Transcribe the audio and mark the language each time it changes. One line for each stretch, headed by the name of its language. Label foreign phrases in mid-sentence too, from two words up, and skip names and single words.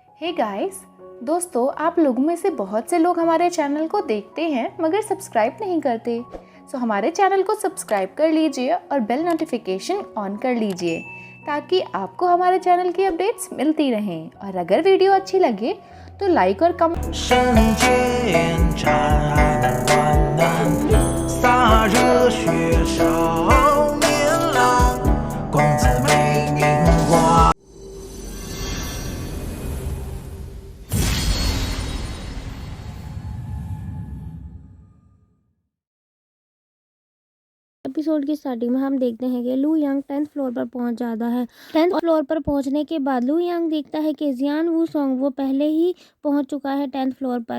English: hey guys,
Hindi: दोस्तों आप लोगों में से बहुत से लोग हमारे चैनल को देखते हैं मगर सब्सक्राइब नहीं करते। सो हमारे चैनल को सब्सक्राइब कर लीजिए और
English: bell notification on
Hindi: कर लीजिए ताकि आपको हमारे चैनल की अपडेट्स मिलती रहें। और अगर वीडियो अच्छी लगे तो लाइक और कमेंट।
Chinese: 圣剑斩万难，洒热血少年郎，公子美名花。
Hindi: एपिसोड की स्टार्टिंग में हम देखते हैं कि लू यांग 10th फ्लोर पर पहुंच जाता है। 10th फ्लोर पर पहुंचने के बाद लू यांग देखता है कि जियान वू सोंग वो पहले ही पहुंच चुका है 10th फ्लोर पर।